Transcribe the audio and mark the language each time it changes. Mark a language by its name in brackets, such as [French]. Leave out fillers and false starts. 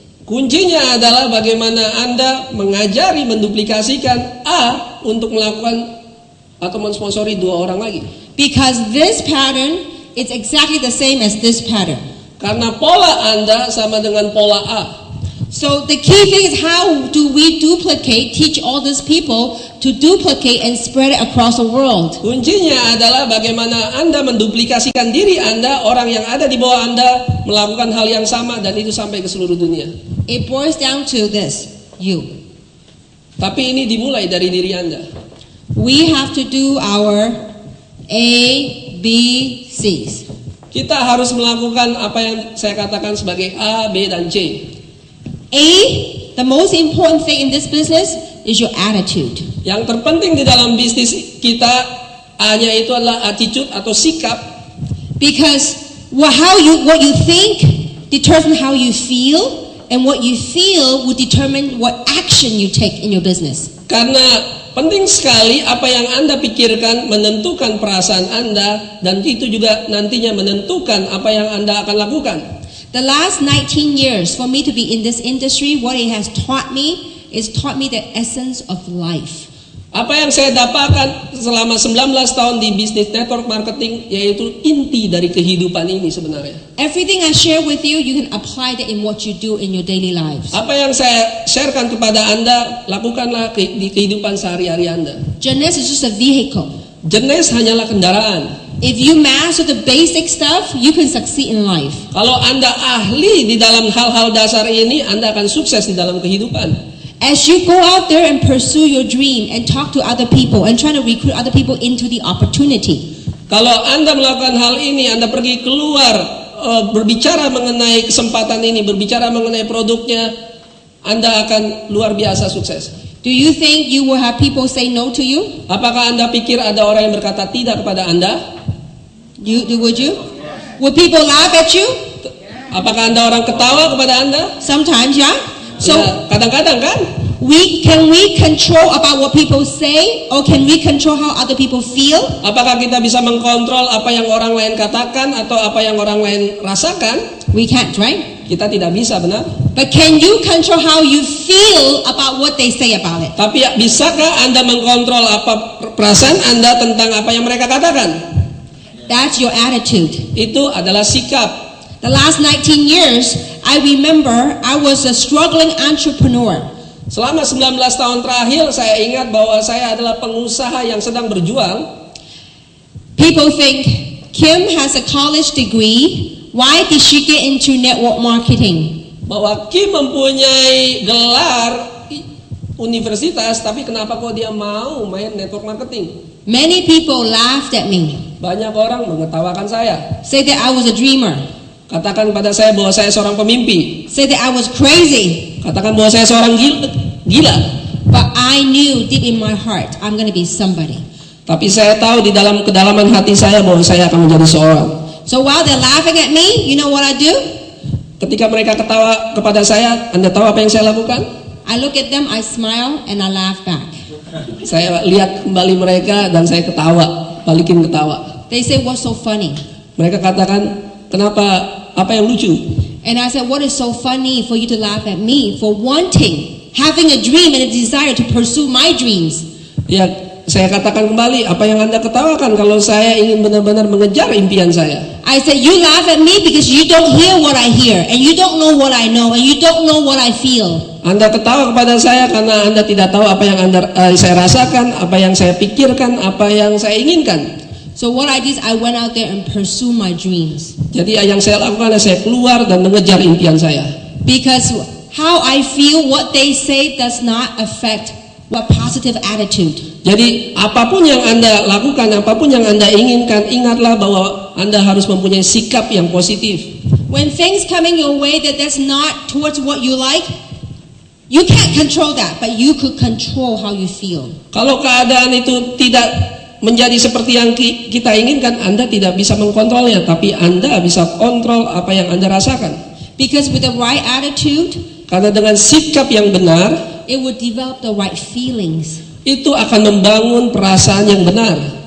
[Indonesian] Kuncinya adalah bagaimana Anda mengajari, menduplikasikan A untuk melakukan atau mensponsori 2 orang lagi. [English] Because this pattern is exactly the same as this pattern. [Indonesian] Karena pola Anda sama dengan pola A. [English] So the key thing is how do we duplicate, teach all these people to duplicate and spread it across the world. [Indonesian] Kuncinya adalah bagaimana Anda menduplikasikan diri Anda, orang yang ada di bawah Anda melakukan hal yang sama dan itu sampai ke seluruh dunia. [English] It boils down to this, you. [Indonesian] Tapi ini dimulai dari diri Anda. [English] We have to do our A, B, C's. [Indonesian] Kita harus melakukan apa yang saya katakan sebagai A, B, dan C. [English] A, the most important thing in this business is your attitude. [Indonesian] Yang terpenting di dalam bisnis kita A-nya itu adalah attitude atau sikap. [English] Because what you think determines how you feel, and what you feel will determine what action you take in your business. [Indonesian] Karena penting sekali apa yang Anda pikirkan menentukan perasaan Anda, dan itu juga nantinya menentukan apa yang Anda akan lakukan. [English] The last 19 years for me to be in this industry, what it has taught me is taught me the essence of life. [Indonesian] Apa yang saya dapatkan selama 19 tahun di bisnis network marketing yaitu inti dari kehidupan ini sebenarnya. [English] Everything I share with you, you can apply that in what you do in your daily lives. [Indonesian] Apa yang saya sharekan kepada Anda, lakukanlah di kehidupan sehari-hari Anda. [English] Jeunesse is just a vehicle. [Indonesian] Jenis hanyalah kendaraan. [English] If you master the basic stuff, you can succeed in life. [Indonesian] Kalau Anda ahli di dalam hal-hal dasar ini, Anda akan sukses di dalam kehidupan. [English] As you go out there and pursue your dream and talk to other people and try to recruit other people into the opportunity. [Indonesian] Kalau Anda melakukan hal ini, Anda pergi keluar berbicara mengenai kesempatan ini, berbicara mengenai produknya, Anda akan luar biasa sukses. [English] Do you think you will have people say no to you? [Indonesian] Apakah Anda pikir ada orang yang berkata tidak kepada Anda? [English] Would you? Would people laugh at you? [Indonesian] Apakah Anda orang ketawa kepada Anda? [English] Sometimes, yeah. So [Indonesian] Ya, kadang-kadang kan? [English] can we control about what people say, or can we control how other people feel? [Indonesian] Apakah kita bisa mengkontrol apa yang orang lain katakan atau apa yang orang lain rasakan? [English] We can't, right? [Indonesian] Kita tidak bisa, benar? [English] But can you control how you feel about what they say about it? [Indonesian] Tapi bisakah Anda mengkontrol apa perasaan Anda tentang apa yang mereka katakan? [English] That's your attitude. [Indonesian] Itu adalah sikap. [English] The last 19 years, I remember I was a struggling entrepreneur. [Indonesian] Selama 19 tahun terakhir, saya ingat bahwa saya adalah pengusaha yang sedang berjuang. [English] People think Kim has a college degree. Why did she get into network marketing? [Indonesian] Bahwa Kim mempunyai gelar universitas, tapi kenapa kok dia mau main network marketing? [English] Many people laughed at me. [Indonesian] Banyak orang mengetawakan saya. [English] Say that I was a dreamer. [Indonesian] Katakan pada saya bahwa saya seorang pemimpi. [English] Say that I was crazy. [Indonesian] Katakan bahwa saya seorang gila. [English] But I knew deep in my heart I'm going to be somebody. [Indonesian] Tapi saya tahu di dalam kedalaman hati saya bahwa saya akan menjadi seorang. [English] So while they're laughing at me, you know what I do? [Indonesian] Ketika mereka ketawa kepada saya, Anda tahu apa yang saya lakukan? [English] I look at them, I smile, and I laugh back. [Indonesian] Saya lihat kembali mereka dan saya ketawa, balikin ketawa. [English] They say, what's so funny? [Indonesian] Mereka katakan, kenapa, apa yang lucu? [English] And I said, what is so funny for you to laugh at me for wanting, having a dream and a desire to pursue my dreams? [Indonesian] Ya, saya katakan kembali, apa yang Anda ketawakan kalau saya ingin benar-benar mengejar impian saya? [English] I said, you laugh at me because you don't hear what I hear, and you don't know what I know, and you don't know what I feel. [Indonesian] Anda ketawa kepada saya karena Anda tidak tahu apa yang saya rasakan, apa yang saya pikirkan, apa yang saya inginkan. [English] So what I did is I went out there and pursue my dreams. [Indonesian] Jadi yang saya lakukan adalah saya keluar dan mengejar impian saya. [English] Because how I feel, what they say does not affect what positive attitude. [Indonesian] Jadi apapun yang Anda lakukan, apapun yang Anda inginkan, ingatlah bahwa Anda harus mempunyai sikap yang positif. [English] When things coming your way that's not towards what you like, you can't control that, but you could control how you feel. [Indonesian] Kalau keadaan itu tidak menjadi seperti yang kita inginkan, Anda tidak bisa mengkontrolnya, tapi Anda bisa kontrol apa yang Anda rasakan. [English] Because with the right attitude, [Indonesian] karena dengan sikap yang benar, [English] it would develop the right feelings. [Indonesian] Itu akan membangun perasaan yang benar.